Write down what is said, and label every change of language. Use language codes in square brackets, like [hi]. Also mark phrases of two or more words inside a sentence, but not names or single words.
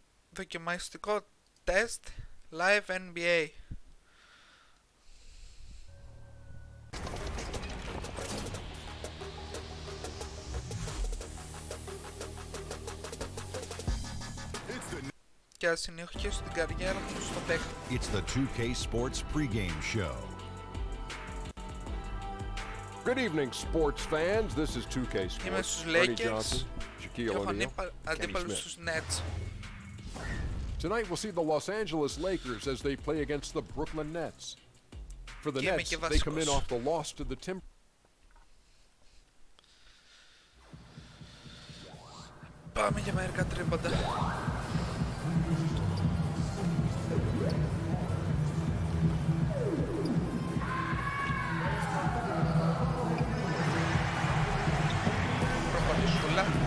[el] Δοκιμαστικό τεστ Live NBA. Και ας συνεχίσω την καριέρα μου στο παίκτη. [en] It's the 2K Sports pregame show. Good evening, sports fans. This is 2K Sports. [el] Είμαι στους Ernie Lakers Johnson, και Shaquille έχω O'Neal, αντίπαλους στους Nets. [en] Tonight we'll see the Los Angeles Lakers as they play against the Brooklyn Nets. For the Nets, they come in off the loss to the Timberwolves. [el] Πάμε για μερικά τρίποντα. Προπονησούλα.